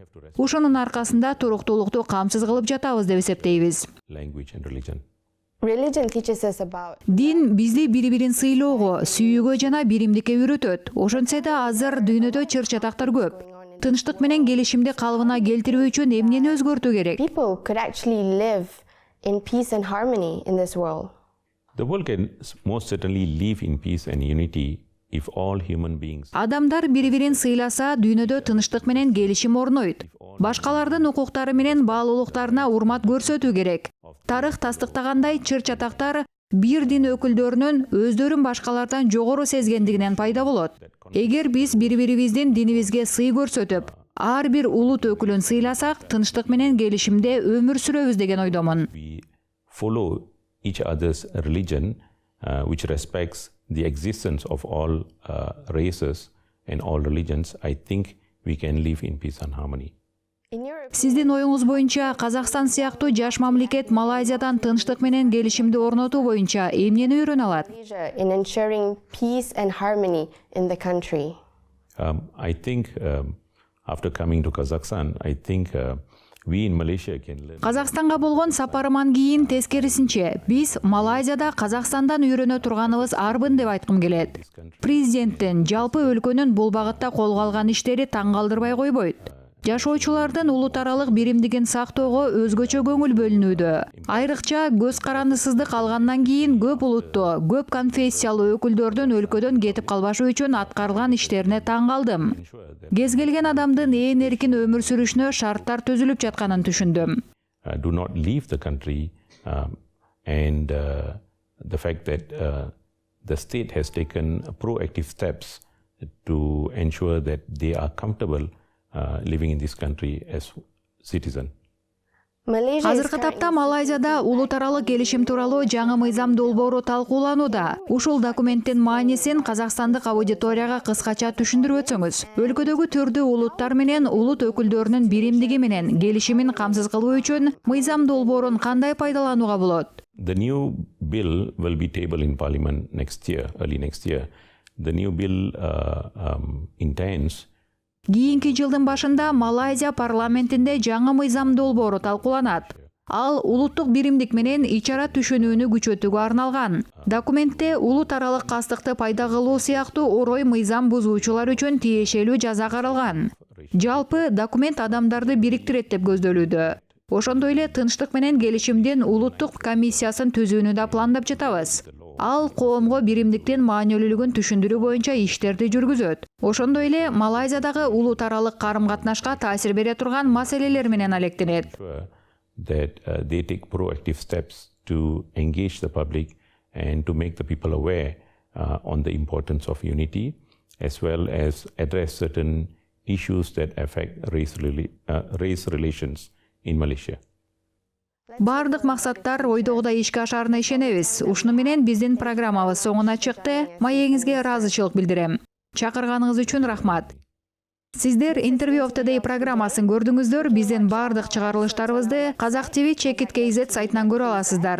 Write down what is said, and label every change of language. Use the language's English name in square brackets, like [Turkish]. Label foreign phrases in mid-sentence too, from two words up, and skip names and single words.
[Kyrgyz] Ушунун аркасында туруктуулукту камсыз кылып жатабыз деп эсептейбиз. Дин бизди бири-бирин сыйлоого, сүйүүгө жана биримдикке үйрөтөт. Ошентсе да азыр дүйнөдө чыр-чатактар көп. Тынчтык менен келишимди калыбына келтирүү үчүн эмнени өзгөртүү керек? [English] People could actually live in peace and harmony in this world. The world can most certainly live in peace and unity if all human beings. [Kyrgyz] Адамдар бири-бирин сыйласа, дүйнөдө тынчтык менен келишим орнойт. Башкалардын укуктары менен баалуулуктарына урмат көрсөтүү керек. Тарых тастыктагандай, чыр-чатактар бир дин өкүлдөрүнүн өздөрүн башкалардан жогору сезгендигинен пайда болот. Эгер биз бири-бирибиздин динибизге сый көрсөтүп, ар бир улут өкүлүн сыйласак, тынчтык менен келишимде өмүр сүрөбүз деген ойдомун. [English] We follow each other's religion, which respects the existence of all races and all religions. I think we can live in peace and harmony. [Kyrgyz] Сиздин оюңуз боюнча, Казакстан сыяктуу жаш мамлекет Малайзиядан тынчтык менен келишимди орнотуу боюнча эмнени үйрөнө алат? [English] In ensuring peace and harmony in the country. I think after coming to Kazakhstan, I think we in Malaysia can learn. [Kyrgyz] Казакстанга болгон сапарыман кийин тескерисинче, биз Малайзияда Казакстандан үйрөнө турганыбыз арбын деп айткым келет. Президенттин жалпы өлкөнүн бул багытта колго алган иштери таң калтырбай койбойт. Жашоочулардын улут аралык биримдигин сактоого өзгөчө көңүл бөлүнүүдө. Айрыкча көз карандысыздык алгандан кийин көп улуттуу, көп конфессиялуу өкүлдөрдүн өлкөдөн кетип калбашы үчүн аткарылган иштерине таң калдым. Кез келген адамдын ээн эркин өмүр сүрүшүнө шарттар түзүлүп жатканын түшүндүм. [English] Do not leave the country, and the fact that the state has taken proactive steps to ensure that they are comfortable living in this country as citizen. [Kyrgyz] Азыркы тапта Малайзияда улут аралык келишим тууралуу жаңы мыйзам долбоору талкууланууда. Ушул документтин маанисин казакстандык аудиторияга кыскача түшүндүрүп өтсөңүз. Өлкөдөгү түрдүү улуттар менен улут өкүлдөрүнүн биримдиги менен келишимин камсыз кылуу үчүн мыйзам долбоорун кандай пайдаланууга болот? [English] The new bill will be tabled in Parliament next year, early next year. The new bill intends. [Kyrgyz] Кийинки жылдын башында Малайзия парламентинде жаңы мыйзам долбоору талкууланат. Ал улуттук биримдик менен ичара түшүнүүнү күчөтүүгө арналган. Документте улут аралык кастыкты пайда кылуу сыяктуу орой мыйзам бузуучулар үчүн тиешелүү жаза каралган. Жалпы документ адамдарды бириктирет деп көздөлүүдө. Ошондой эле тынчтык менен келишимдин улуттук комиссиясын түзүүнү да пландап жатабыз. Ал коомго биримдиктин маанилүүлүгүн түшүндүрүү боюнча иштерди жүргүзөт. Ошондой эле Малайзиядагы улут аралык карым-катнашка таасир бере турган маселелер менен алектенет. [English] That they take proactive steps to engage the public and to make the people aware on the importance of unity, as well as address certain issues that affect race relations in Malaysia. [Kyrgyz] Бардык максаттар ойдогудай ишке ашарына ишенебиз. Ушуну менен биздин программабыз соңуна чыкты. Маегиңизге ыраазычылык билдирем. Чакырганыңыз үчүн рахмат. Сиздер Interview of the Day программасын көрдүңүздөр. Биздин бардык чыгарылыштарыбызды Казак ТВ Check.kz сайтынан көрө аласыздар.